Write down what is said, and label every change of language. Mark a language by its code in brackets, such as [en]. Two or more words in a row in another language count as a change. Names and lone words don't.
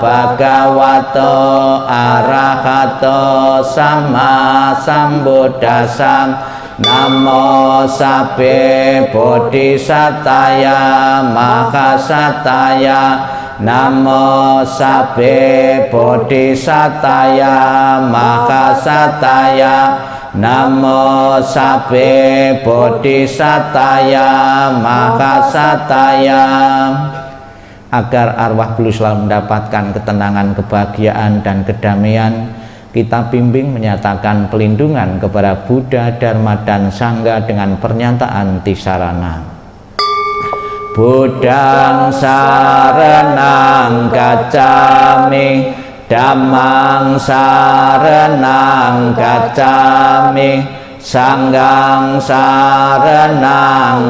[pi] Bhagavato Arahato Sama Sambuddhassa, Namo Sabbe Bodhisataya Mahasataya, Namo Sabbe Bodhisataya Mahasataya, Namo Sabbe Bodhisataya Mahasataya. [id] Agar arwah beliau selalu mendapatkan ketenangan, kebahagiaan, dan kedamaian, kita bimbing menyatakan pelindungan kepada Buddha, Dharma, dan Sangha dengan pernyataan Tisarana. [pi] Buddhang saranang gacchami, Dhammang saranang gacchami, Sanghang saranang